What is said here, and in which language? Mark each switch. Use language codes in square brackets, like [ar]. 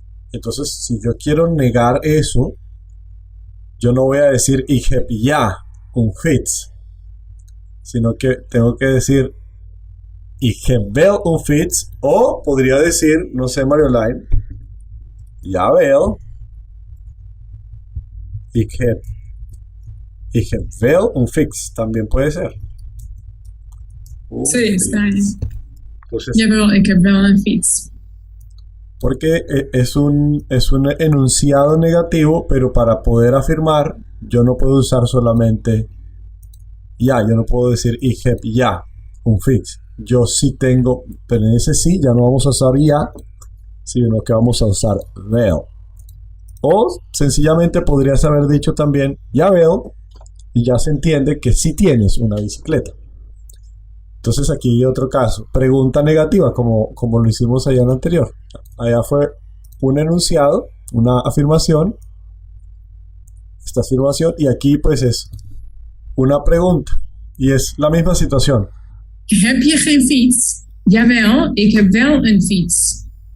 [es] Entonces, si yo quiero negar eso, yo no voy a decir [nl] ik heb ja un fiets, [es] sino que tengo que decir [nl] ik heb wel un fiets, [es] o podría decir, no sé, Marjolein, [nl] jawel, ik heb wel un fiets, [es] también puede ser. Sí, está bien. [nl] Jawel, ik heb wel een fiets. [es] Porque es un enunciado negativo, pero para poder afirmar, yo no puedo usar solamente ya, yo no puedo decir [nl] ik heb ja un fiets. [es] Yo sí tengo, pero en ese sí ya no vamos a usar ya, sino que vamos a usar wel. O sencillamente podrías haber dicho también jawel y ya se entiende que sí tienes una bicicleta. Entonces aquí hay otro caso. Pregunta negativa, como lo hicimos allá en el anterior. Allá fue un enunciado, una afirmación, esta afirmación, y aquí pues es una pregunta, y es la misma situación. [nl] Heb je geen fiets? Jawel, ik heb wel een fiets.